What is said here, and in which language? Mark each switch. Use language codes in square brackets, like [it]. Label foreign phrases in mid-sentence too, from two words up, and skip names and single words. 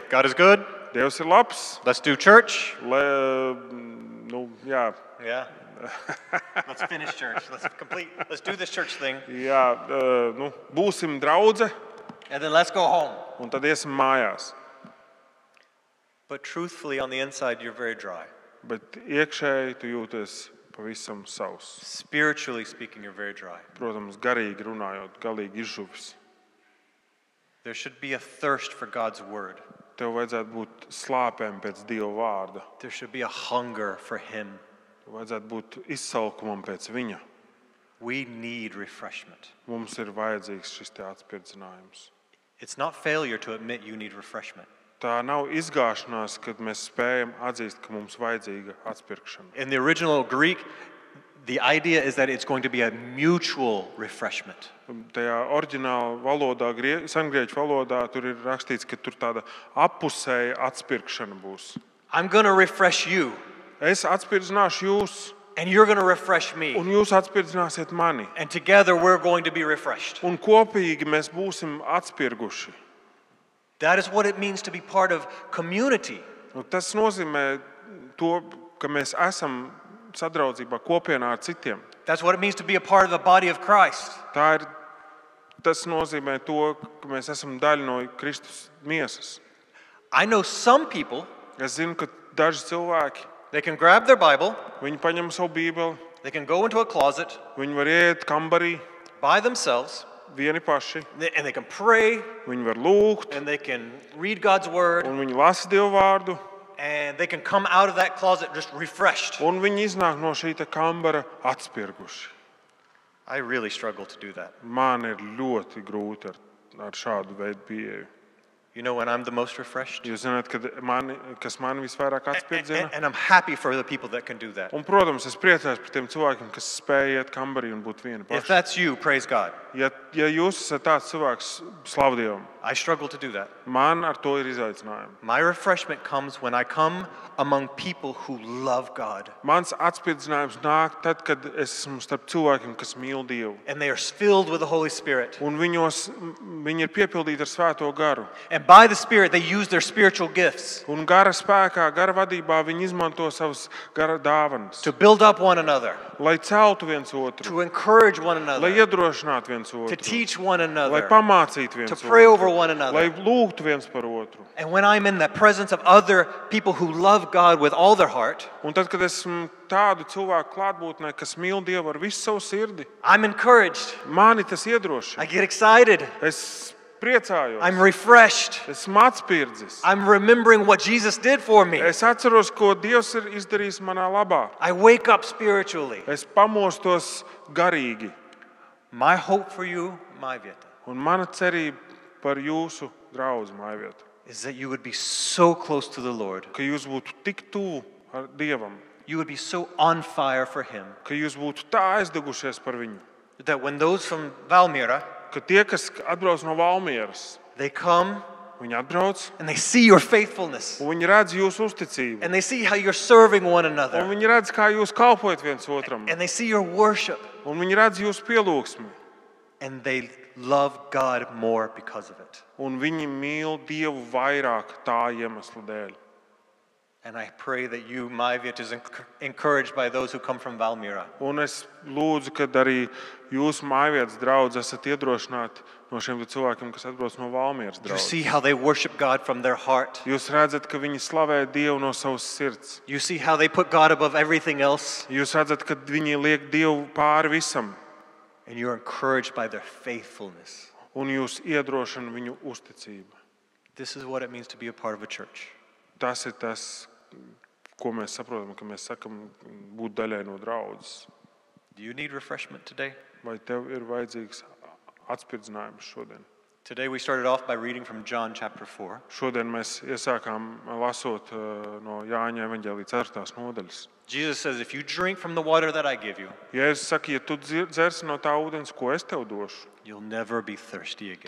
[en] God is good. [lv] Dievs ir labs. [en] Let's do church. [lv] Jā. [en] Yeah. Let's finish church. Let's do this church thing. [lv] Jā, būsim draudze [en] And then let's go home. [lv] un tad iesim mājās. [en] But truthfully, on the inside, you're very dry. [lv] Bet iekšēji tu jūties pavisam savs. [en] Spiritually speaking, you're very dry. [lv] Protams, garīgi runājot, galīgi izžuvis. [en] There should be a thirst for God's word. [lv] Tev vajadzētu būt slāpēm pēc Dieva vārda. [en] There should be a hunger for Him. [lv] Tev vajadzētu būt izsalkumam pēc viņa. [en] We need refreshment. [lv] Mums ir vajadzīgs šis te atspirdzinājums. [en] It's not failure to admit you need refreshment. [lv] Tā nav izgāšanās, kad mēs spējam atzīst, ka mums vajadzīga atspirkšana. [en] In the original Greek, the idea is that it's going to be a mutual refreshment. [lv] Tajā oriģināla valodā, sengrieķu valodā, tur ir rakstīts, ka tur tāda appusēja atspirkšana būs. [en] I'm going to refresh you, [lv] Es atspirdzināšu jūs, [en] and you're going to refresh me. [lv] un jūs atspirdzināsiet mani. [en] And together we're going to be refreshed. [lv] Un kopīgi mēs būsim atspirguši. [en] That is what it means to be part of community. [lv] Un tas nozīmē to, ka mēs esam sadraudzībā kopienā ar citiem. [en] That's what it means to be a part of the body of Christ. [lv] Tas nozīmē to, ka mēs esam daļa no Kristus miesas. [en] I know some people, [lv] Es zinu, ka daži cilvēki, [en] they can grab their Bible, [lv] viņi paņem savu bībeli, [en] they can go into a closet [lv] viņi var iet kambarī [en] by themselves, [lv] vieni paši, [en] and they can pray, [lv] viņi var lūgt, [en] and they can read God's word, [lv] un viņi lasa Dievu vārdu, [en] and they can come out of that closet just refreshed. [lv] un viņi iznāk no šī te kambara atspirguši. [en] I really struggle to do that. [lv] Man ir ļoti grūti ar šādu veidu pieeju. [en] You know when I'm the most refreshed? [lv] Jūs zināt, kas man visvairāk atspirdzina? [en] And I'm happy for the people that can do that. [lv] Un, protams, es priecājos par tiem cilvēkiem, kas spēj iet kambarī un būt vieni [en] If [lv] paši. [en] that's you, praise God. [lv] Ja jūs esat tāds cilvēks, slavu Dievam, [en] I struggle to do that. [lv] man ar to ir izaicinājumi. [en] My refreshment comes when I come among people who love God. [lv] Mans atspirdzinājums nāk tad, kad es esmu starp cilvēkiem, kas mīl Dievu. [en] And they are filled with the Holy Spirit. [lv] Un viņi ir piepildīti ar Svēto garu. [en] And by the Spirit, they use their spiritual gifts [lv] Un gara spēkā, gara vadībā viņi izmanto savas gara dāvanas, [en] to build up one another, [lv] lai celtu viens otru, [en] to encourage one [lv] lai [en] another, [lv] iedrošinātu viens [en] to [lv] otru, [en] teach one [lv] lai [en] another, [lv] pamācītu viens [en] to pray over [lv] otru, [en] one [lv] lai [en] another. [lv] lūgtu viens par otru. [en] And when I'm in the presence of other people who love God with all their heart, [lv] Un tad, kad esmu tādu cilvēku klātbūtnē, kas mīl Dievu ar visu savu sirdi, [en] I'm encouraged. [lv] mani tas iedrošina. [en] I get excited. [lv] Es priecājos, [en] I'm refreshed. [lv] esmu atspirdzis. [en] I'm remembering what Jesus did for me. [lv] Es atceros, ko Dievs ir izdarījis manā labā. [en] I wake up spiritually. [lv] Es pamostos garīgi. [en] My hope for you, my vieta, [lv] Un mana cerība par jūsu draugu mājvietu, [en] is that you would be so close to the Lord. [lv] ka jūs būtu tik tuvu ar Dievam, [en] You would be so on fire for Him [lv] ka jūs būtu tā aizdegušies par viņu, [en] that when those from Valmiera, [lv] ka tie, kas atbrauc no Valmieras, [en] they come [lv] viņi atbrauc [en] and they see your faithfulness [lv] un viņi redz jūsu uzticību. [en] and they see how you're serving one [lv] Un [en] another [lv] viņi redz, kā jūs kalpojat viens otram. [en] and they see your worship [lv] Un viņi redz jūsu pielūgsmi. [en] and they love God more because of it. [lv] Un viņi mīl Dievu vairāk tā iemesla dēļ. [en] And I pray that you, my vieta, is encouraged by those who come from Valmiera. [lv] Un es lūdzu, ka arī jūs mājvietas draugi esat iedrošināti no šiem cilvēkiem, kas atbrauc no Valmieras [en] You [lv] draudzes. [en] see how they worship God from their heart. [lv] Jūs redzat, ka viņi slavē Dievu no savas sirds. [en] You see how they put God above everything else. [lv] Jūs redzat, ka viņi liek Dievu pāri visam. [en] And you're encouraged by their faithfulness. [lv] Un jūs iedrošina viņu uzticību. [en] This is what it means to be a part of a church. [lv] Tas ir tas, ko mēs saprotam, ka mēs sakam būt daļai no draudzes. [en] Do you need refreshment today? [lv] Vai tev ir vajadzīgs atspirdzinājums šodien? [en] Today we started off by reading from John chapter 4. [lv] Šodien mēs iesākām lasot no Jāņa evaņģēlija 4. nodaļas. [en] Jesus says, if you drink from the water that I give you, [lv] Jēzus saka, ja tu dzersi no tā ūdens, ko es tev došu, [en] you'll never be thirsty again.